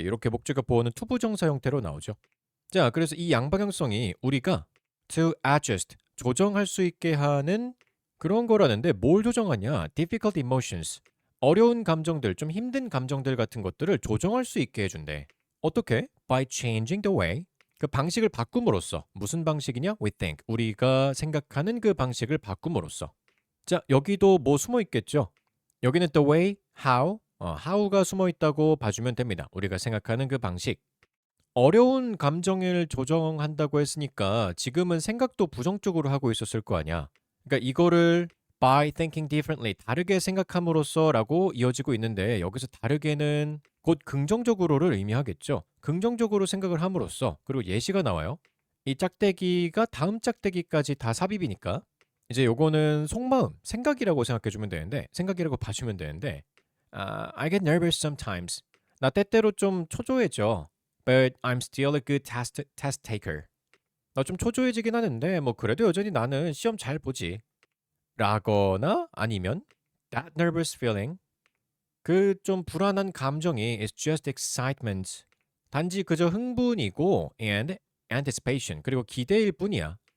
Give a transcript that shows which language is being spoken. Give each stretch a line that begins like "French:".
Korean: 이렇게 목적격 보어는 투부정사 형태로 나오죠. 자, 그래서 이 양방향성이 우리가
English: to adjust,
Korean: 조정할 수 있게 하는 그런 거라는데 뭘 조정하냐?
English: difficult emotions,
Korean: 어려운 감정들, 좀 힘든 감정들 같은 것들을 조정할 수 있게 해준대. 어떻게?
English: By changing the way,
Korean: 그 방식을 바꿈으로써. 무슨 방식이냐?
English: We think,
Korean: 우리가 생각하는 그 방식을 바꿈으로써. 자, 여기도 뭐 숨어 있겠죠? 여기는
English: the way, how, how
Korean: 가 숨어 있다고 봐주면 됩니다. 우리가 생각하는 그 방식. 어려운 감정을 조정한다고 했으니까 지금은 생각도 부정적으로 하고 있었을 거 아니야. 그러니까 이거를
English: by thinking differently,
Korean: 다르게 생각함으로써라고 이어지고 있는데 여기서 다르게는 곧 긍정적으로를 의미하겠죠. 긍정적으로 생각을 함으로써. 그리고 예시가 나와요. 이 짝대기가 다음 짝대기까지 다 삽입이니까 이제 요거는 속마음, 생각이라고 생각해 주면 되는데, 생각이라고 봐주면 되는데,
English: I get nervous sometimes.
Korean: 나 때때로 좀 초조해져.
English: But I'm still a good test taker.
Korean: 나 좀 초조해지긴 하는데 뭐 그래도 여전히 나는 시험 잘 보지. 라거나 아니면
English: that nervous feeling,
Korean: 그 좀 불안한 감정이
English: is just excitement.
Korean: 단지 그저 흥분이고
English: and anticipation,
Korean: 그리고 기대일 뿐이야.